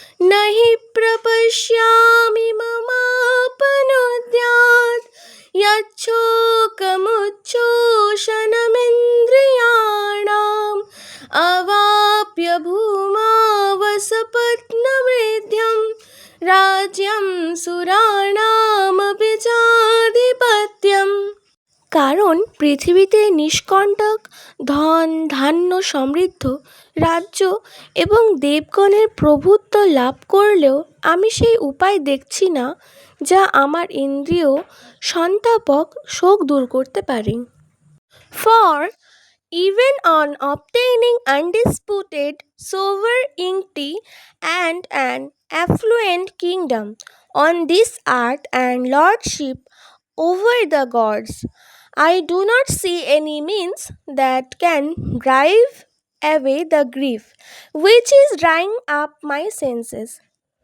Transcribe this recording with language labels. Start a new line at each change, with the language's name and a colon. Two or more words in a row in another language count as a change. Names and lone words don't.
Sanskrit: न हि प्रपश्यामि ममापनुद्यात् यच्छोकमुच्छोषणमिन्द्रियाणाम् अवाप्य भूमावसपत्नवृद्ध्यं राज्यं सुराणामपि चाधिपत्यम्।
Bangla: কারণ পৃথিবীতে নিষ্কণ্টক ধন ধান্য সমৃদ্ধ রাজ্য এবং দেবগণের প্রভুত্ব লাভ করলেও আমি সেই উপায় দেখছি না যা আমার ইন্দ্রিয় সন্তাপক শোক দূর করতে পারে।
English: For even on obtaining undisputed sovereignty and an affluent kingdom on this earth and lordship over the gods, I do not see any means that can drive away the grief which is drying up my senses.